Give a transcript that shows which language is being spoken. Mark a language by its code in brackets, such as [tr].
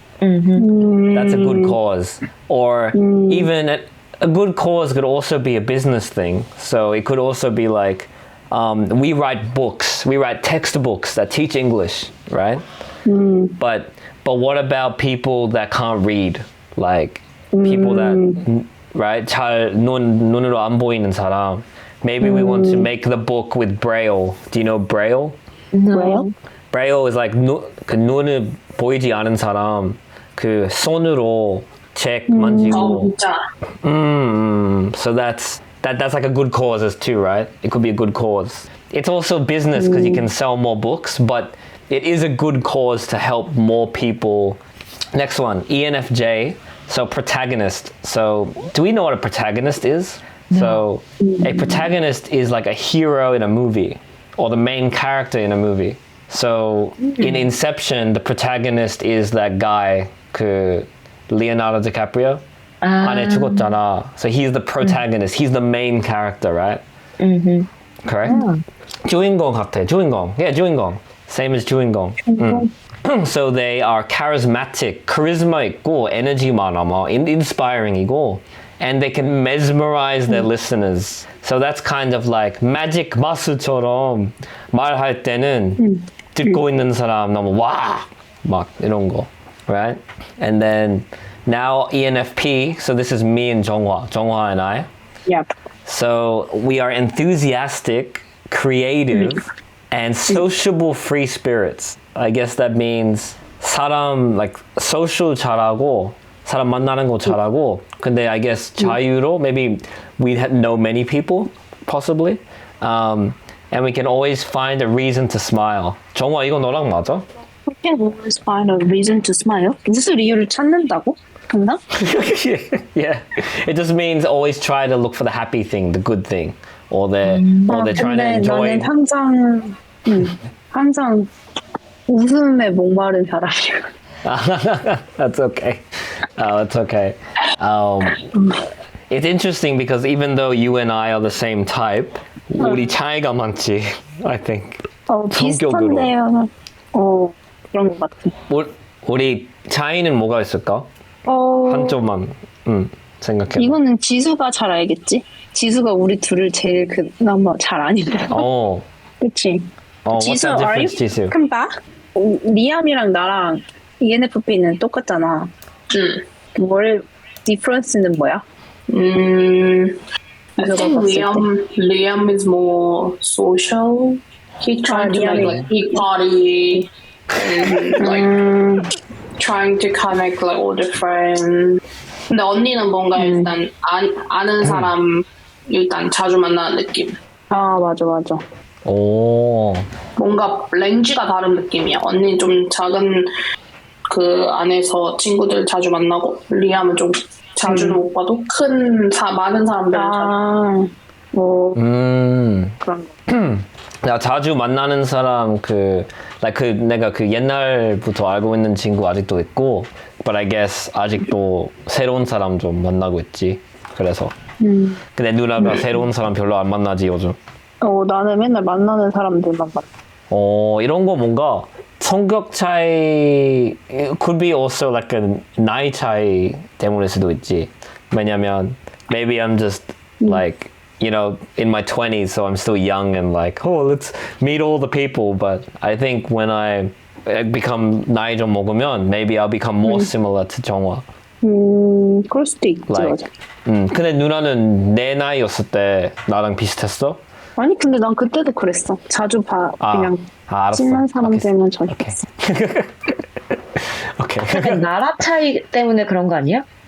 [en] That's a good cause. Or even a good cause could also be a business thing. So it could also be like, we write textbooks that teach English, right? But what about people that can't read? Like people that, right? [ko] 잘 눈으로 안 보이는 사람. [en] Maybe we want to make the book with Braille. Do you know Braille? No. Braille is like [ko] 그 눈을 보이지 않은 사람 그 손으로 책 만지고. 진짜. [en] So that's like a good cause too, right? It could be a good cause. It's also business because you can sell more books, but it is a good cause to help more people. Next one, ENFJ. So protagonist. So do we know what a protagonist is? No. So a protagonist is like a hero in a movie or the main character in a movie. So in Inception, the protagonist is that guy, 그 Leonardo DiCaprio. [ko] 안에 죽었잖아. [en] So he's the protagonist. He's the main character, right? Correct? [ko] 주인공 같아. 주인공. Yeah, 주인공. [en] Same as [ko] 주인공. [en] So they are charismatic. [ko] charisma 있고 에너지 많아. [en] inspiring이고. And they can mesmerize their listeners. So that's kind of like magic [ko] 마술처럼 말할 때는 듣고 있는 사람 너무 와! 막 이런 거. [en] Right? And then now ENFP, so this is me and Jonghwa and I. Yep. So we are enthusiastic, creative, and sociable free spirits. I guess that means 사람, like social 잘하고, [ko] 사람 만나는 거 잘하고, [en] 근데 I guess 자유로, maybe we know many people, possibly. And we can always find a reason to smile. [ko] 정화 이거 너랑 맞아? [en] We can always find a reason to smile. [ko] 무슨 이유를 찾는다고? 맞나? [en] Yeah. It just means always try to look for the happy thing, the good thing. Or they're trying to enjoy. [ko] 나는 항상 웃음에 목마른 사람이야. [en] That's okay. That's okay. It's interesting because even though you and I are the same type, [ko] 우리 차이가 많지, [en] I think. [ko] 비슷한데요. 그런 것 같아. 우리 차이는 뭐가 있을까? 한 점만 생각해. 이거는 지수가 잘 알겠지? 지수가 우리 둘을 제일 그나마 잘 아니더라. 그치? [en] 지수, what's the difference, 지수? [ko] 그럼 봐. 리암이랑 나랑 ENFP는 똑같잖아. difference는 뭐야? [en] I think Liam is more social. He trying to make like big party and like trying to connect like all the friends. [ko] 근데 언니는 뭔가 일단 아는 사람 일단 자주 만나는 느낌. 아 맞아. 오. 뭔가 랭지가 다른 느낌이야. 언니 좀 작은 그 안에서 친구들 자주 만나고 리암은 좀 자주는 못 봐도 많은 사람들은 자주. 그런 거. 야, 자주 만나는 사람 내가 그 옛날부터 알고 있는 친구 아직도 있고, [en] but I guess [ko] 아직도 새로운 사람 좀 만나고 있지. 그래서. 근데 누나가 새로운 사람 별로 안 만나지 요즘. 나는 맨날 만나는 사람들만 만나. 이런 거 뭔가 성격 차이, [en] could be also like a [ko] 나이 차이 때문일 수도 있지. [en] 왜냐면 maybe I'm just like, you know, in my 20s, so I'm still young and like, let's meet all the people. But I think when I become [ko] 나이 좀 먹으면 [en] maybe I'll become more similar to 정화. [ko] 그럴 수도 있지. Like, 근데 누나는 내 나이였을 때 나랑 비슷했어? 아니 근데 난 그때도 그랬어. 자주 그냥 알았어. 친한 사람 되면 저랬어. 오케이. 약간 나라 차이 때문에 그런 거 아니야?